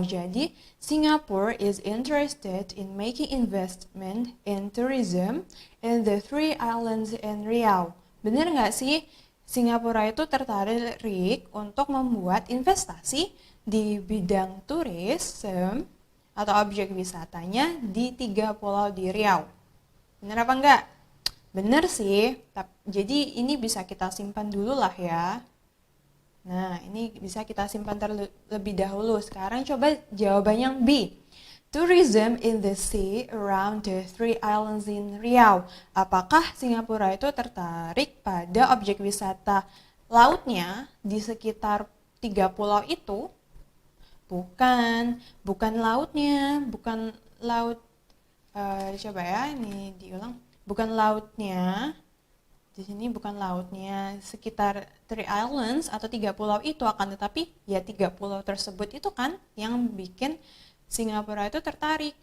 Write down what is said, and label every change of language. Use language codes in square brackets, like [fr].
[en] Jadi Singapore is interested in making investment in tourism in the 3 islands in Riau. [id] Bener nggak sih? Singapura itu tertarik untuk membuat investasi di bidang tourism atau objek wisatanya di 3 pulau di Riau. Bener apa enggak? Bener sih, jadi ini bisa kita simpan dulu lah ya. Nah, ini bisa kita simpan terlebih dahulu. Sekarang coba jawaban yang B. [en] Tourism in the sea around the 3 islands in Riau. [id] Apakah Singapura itu tertarik pada objek wisata lautnya di sekitar 3 pulau itu? Bukan lautnya, bukan laut. Coba ya, ini diulang. Bukan lautnya, di sini bukan lautnya, sekitar 3 islands atau 3 pulau itu, akan tetapi ya 3 pulau tersebut itu kan yang bikin Singapura itu tertarik.